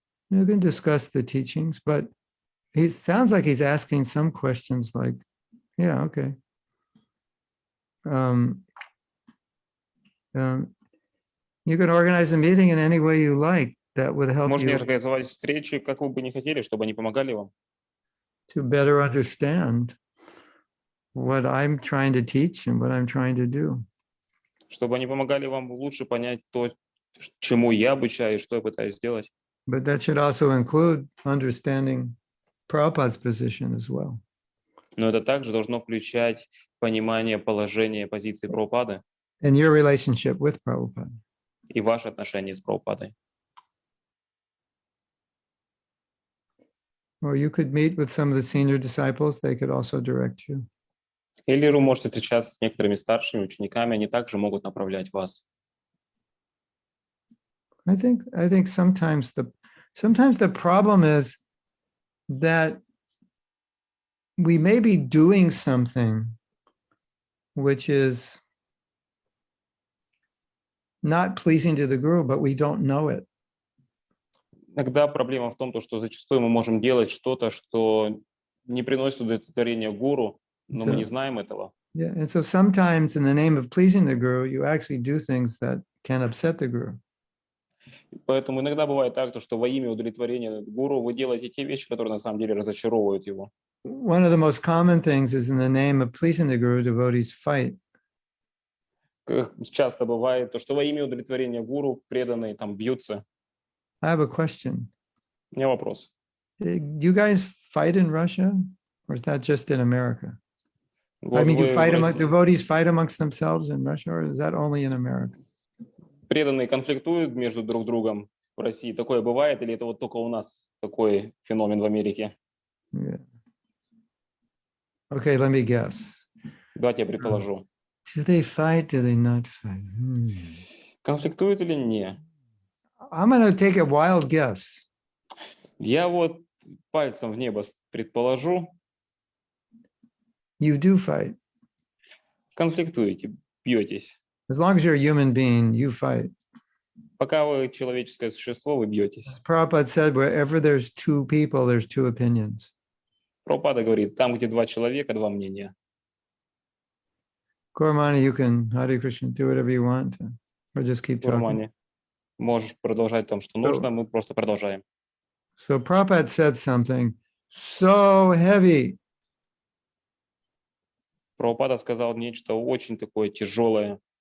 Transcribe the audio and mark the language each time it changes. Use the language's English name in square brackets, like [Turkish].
[English] You can discuss the teachings, but he sounds like he's asking some questions like, yeah, okay. You can organize a meeting in any way you like that would help [Russian] Можно [English] you [Russian] организовать встречи, как вы бы не хотели, чтобы они помогали вам, [English] to better understand what I'm trying to teach and what I'm trying to do. [Russian] чтобы они помогали вам лучше понять то, чему я обучаю, что я пытаюсь сделать. [English] But that should also include understanding Prabhupada's position as well. [Russian] Но это также должно включать понимание положения позиции Прабхупады. [English] and your relationship with Prabhupada. [Russian] и ваши отношения с Прабхупадой. [English] Or you could meet with some of the senior disciples, they could also direct you. [Russian] Или вы можете встречаться с некоторыми старшими учениками, они также могут направлять вас. [English] I think sometimes the problem is that we may be doing something which is not pleasing to the guru, but we don't know it. [Russian] Иногда проблема в том, что зачастую мы можем делать что-то, что не приносит удовлетворения гуру, но мы не знаем этого. [English] Yeah, and so sometimes in the name of pleasing the guru, you actually do things that can upset the guru. [Russian] Поэтому иногда бывает так, что во имя удовлетворения гуру вы делаете те вещи, которые на самом деле разочаровывают его. [English] One of the most common things is in the name of pleasing the guru, devotees fight. [Russian] Как часто бывает, что во имя удовлетворения гуру преданные там бьются. [English] I have a question. [Russian] У меня вопрос. [English] Do you guys fight in Russia, or is that just in America? [Russian] Вот [English] I mean, [Russian] вы в России- [English] devotees fight amongst themselves in Russia, or is that only in America? [Russian] преданные конфликтуют между друг другом в России. Такое бывает, или это вот только у нас такой феномен в Америке? [English] Yeah. Okay, let me guess. [Russian] Давайте я предположу. [English] Do they fight? Do they not fight? [Russian] Конфликтуют или не? [English] I'm going to take a wild guess. [Russian] Я вот пальцем в небо предположу, [English] You do fight. [Russian] конфликтуете, бьетесь. [English] As long as you're a human being, you fight. [Russian] Пока вы человеческое существо, вы бьетесь. [English] As Prabhupada said, wherever there's two people, there's two opinions. [Russian] Прабхупада говорит, там, где два человека, два мнения. [English] Gormani, you can, Hare Krishna, do whatever you want, or just keep talking. [Russian] Гурмани, можешь продолжать том, что нужно, мы просто продолжаем. [English] So Prabhupada said something so heavy. [Russian] Прабхупада сказал нечто очень такое тяжелое.